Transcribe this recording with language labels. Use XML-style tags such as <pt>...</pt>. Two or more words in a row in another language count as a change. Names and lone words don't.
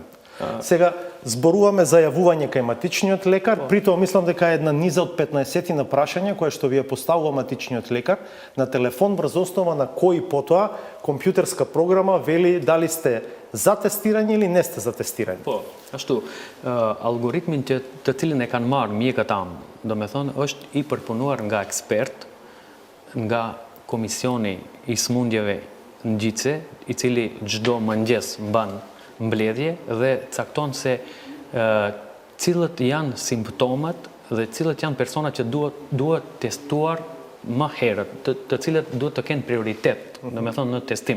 <mk>Сега зборуваме за јавување кај матичниот лекар, притоа мислам дека е една низа од 15 на прашања која што ви ја поставува матичниот лекар на телефон врз основа на кои потоа компјутерска програма вели дали сте за тестирање или не сте за тестирање.</mk> <sq>Po, ashtu, algoritmin të cilin e kanë marrë mjekët am, do me thonë, është i përpunuar nga ekspert, nga Komisioni i Smundjeve Ngjitse, i cili çdo mëngjes mban mbledhje dhe cakton se cilët janë simptomat dhe cilët janë personat që duhet testuar më herët, të cilët duhet të kenë prioritet, do me thonë në testim.</sq>